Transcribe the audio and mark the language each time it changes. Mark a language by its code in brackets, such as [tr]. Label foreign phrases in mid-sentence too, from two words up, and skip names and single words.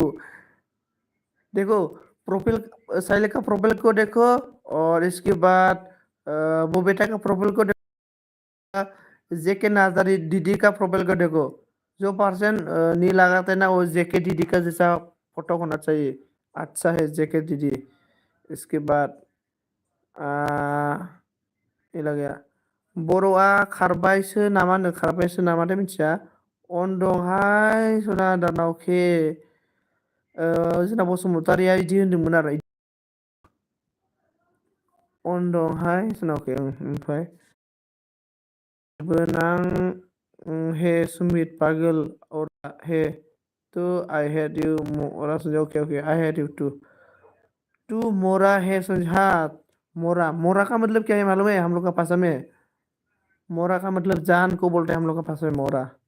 [hi] देखो प्रोफाइल, साइले का प्रोफाइल को देखो और इसके बाद वो बेटा का प्रोफाइल को देखो, जेके नाजरी दीदी का प्रोफाइल को देखो। जो पर्सन नहीं लगाते ना वो जेके दीदी का जैसा फोटो होना चाहिए। अच्छा है जेके दीदी। इसके बाद ये लग गया [brx] बर'आ खारबायसो नामा होनो, खारबायसो नामाथाय मिथिया। अन दंहाय सना दानाव के जोंना बसुमतारिया इदि होनदोंमोन आरो अन दंहाय सोनावखे ओमफ्राय बोनां हे [hi] सुमित पागल और हे तो [en] I hate you [brx] मोरा सुन। [en] okay okay I hate you too. [hi] तू मोरा है [en] सुझात। [hi] मोरा मोरा का मतलब क्या है मालूम है हम लोग का भाषा में? मोरा का मतलब जान को बोलते हैं हम लोग का भाषा में मोरा।